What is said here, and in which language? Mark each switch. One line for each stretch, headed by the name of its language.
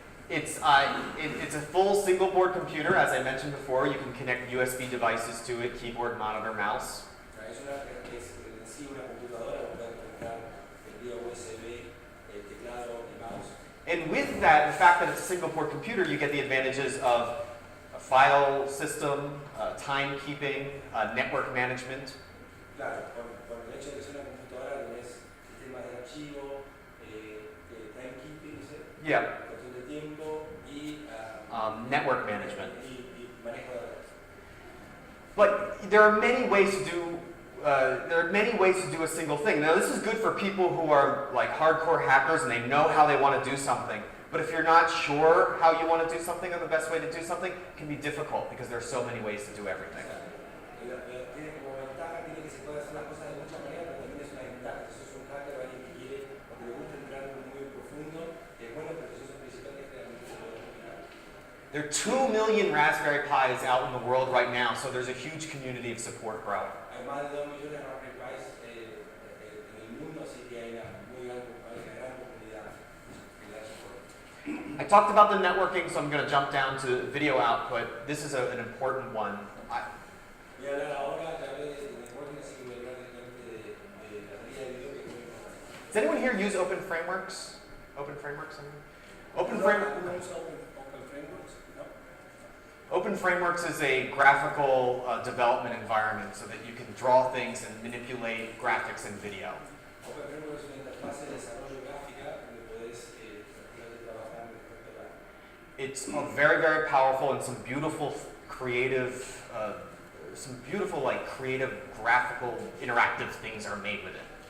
English: It's a full single board computer, as I mentioned before. You can connect USB devices to it, keyboard, monitor, mouse.
Spanish: Es en sí una computadora, puedes conectar vía USB, el teclado, el mouse.
English: And with that, the fact that it's a single board computer, you get the advantages of a file system, timekeeping, network management.
Spanish: Claro, por el hecho de que es una computadora, tenés sistemas de archivo, timekeeping, ¿sí?
English: Yeah.
Spanish: Cuestión de tiempo y
English: Network management.
Spanish: y manejo de redes.
English: But there are many ways to do. There are many ways to do a single thing. Now, this is good for people who are like hardcore hackers and they know how they want to do something. But if you're not sure how you want to do something or the best way to do something, it can be difficult because there are so many ways to do everything.
Spanish: Tiene como ventaja, tiene que se puede hacer las cosas de muchas maneras, pero también es una ventaja. Si sos un hacker o alguien que quiere o que le gusta entrar muy profundo, es bueno, pero si sos un principiante, realmente se puede complicar.
English: There are 2 million Raspberry Pis out in the world right now, so there's a huge community of support growing.
Spanish: Hay más de 2 millones de Raspberry Pis en el mundo, así que hay una gran comunidad que le da soporte.
English: I talked about the networking, so I'm going to jump down to video output. This is an important one.
Spanish: Voy a hablar ahora, ya hablé de networking, así que voy a hablar directamente de la salida de video, que es muy importante.
English: Does anyone here use open frameworks? Open frameworks? Open
Spanish: No,
English: framework.
Spanish: no usa open frameworks, ¿no?
English: Open frameworks is a graphical development environment so that you can draw things and manipulate graphics and video.
Spanish: Open frameworks es una interfaz de desarrollo gráfica donde podés prácticamente trabajar respecto a la.
English: It's very, very powerful and some beautiful creative graphical interactive things are made with it.